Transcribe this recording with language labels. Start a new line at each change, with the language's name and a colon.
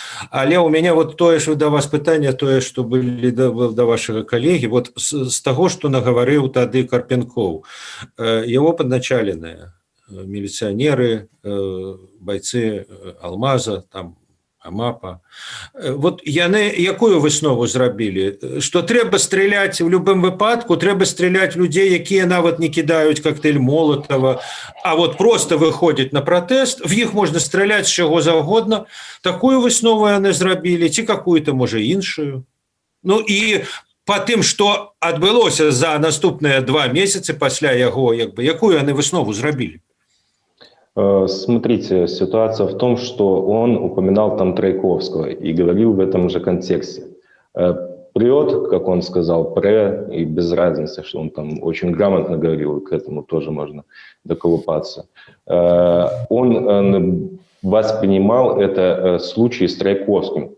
Belarusian: Але у меня вот тое ж да вас пытанне, тое што былі да вашага калегі, вот з таго што нагаварыў тады Карпенкоў, его падначаленыя міліцыянеры, бойцы Алмаза, там Амапа. Вот яны якую выснову зрабілі? Што трэба стреляць у любым выпадку, трэба стреляць людзей, якія нават не кідаюць коктейль Молотова, а вот просто выходзяць на пратэст, в іх можна стреляць з чаго заўгодна. Такую выснову яны зрабілі, ці какую-то, можа, іншую. Ну і па тым, што адбылося за наступныя 2 месяцы пасля яго, якую яны выснову зрабілі?
Russian: Смотрите, ситуация в том, что он упоминал там Трояковского и говорил в этом же контексте. Прет, как он сказал, и без разницы, что он там очень грамотно говорил, и к этому тоже можно доколупаться. Он воспринимал это случай с Трояковским.